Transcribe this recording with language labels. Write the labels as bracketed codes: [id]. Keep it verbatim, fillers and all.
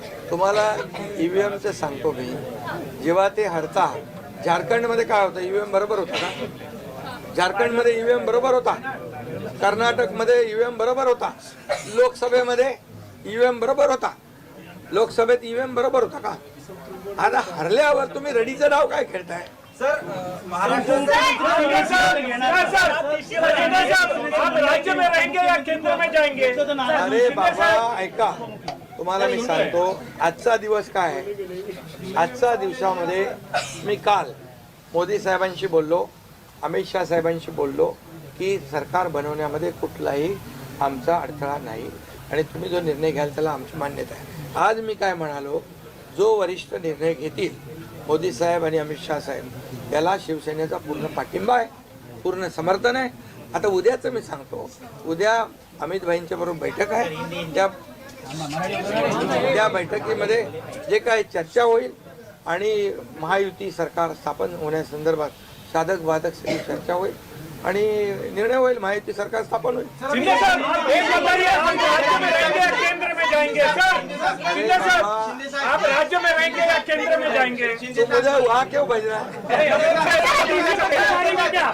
[mr] तुम्हाला ईव्हीएमचं सांगतो मी, जेव्हा ते हडताळ झारखंडमध्ये काय होतं, ईव्हीएम बरोबर होता का? झारखंडमध्ये ईव्हीएम बरोबर होता, कर्नाटकमध्ये ईव्हीएम बरोबर होता, लोकसभेमध्ये ईव्हीएम बरोबर होता, लोकसभेत ईव्हीएम बरोबर होता का? आता हरल्यावर तुम्ही रडीचं नाव काय खेळताय? [hi] आप राज्य में रहेंगे या केंद्र में जाएंगे? [mr] अरे बाबा ऐका, तुम्हाला मी सांगतो आजचा दिवस काय आहे. आजच्या दिवसामध्ये मी काल मोदी साहेबांशी बोललो, अमित शाह साहेबांशी बोललो की सरकार बनवण्यामध्ये कुठलाही आमचा अडथळा नाही आणि तुम्ही जो निर्णय घ्याल त्याला आमची मान्यता आहे. आज मी काय म्हणालो, जो वरिष्ठ निर्णय घेतील मोदी साहेब आणि अमित शाह साहेब, याला शिवसेनेचा पूर्ण पाठिंबा आहे, पूर्ण समर्थन आहे. आता उद्याचं मी सांगतो, उद्या अमित भाईंच्या बरोबर बैठक आहे, त्या त्या बैठकीमध्ये जे काही चर्चा होईल आणि महायुती सरकार स्थापन होण्यासंदर्भात साधक बाधक सगळी चर्चा होईल आणि निर्णय होईल, महायुती सरकार स्थापन होईल. [hi] शिंदे साहब एक बताइए, आप राज्य में रहेंगे या केंद्र में जाएंगे? सर शिंदे साहब आप राज्य में रहेंगे या केंद्र में जाएंगे? तो मुझे वहाँ क्यों भेजना है? अरे, आप डीसी को बताइएगा क्या?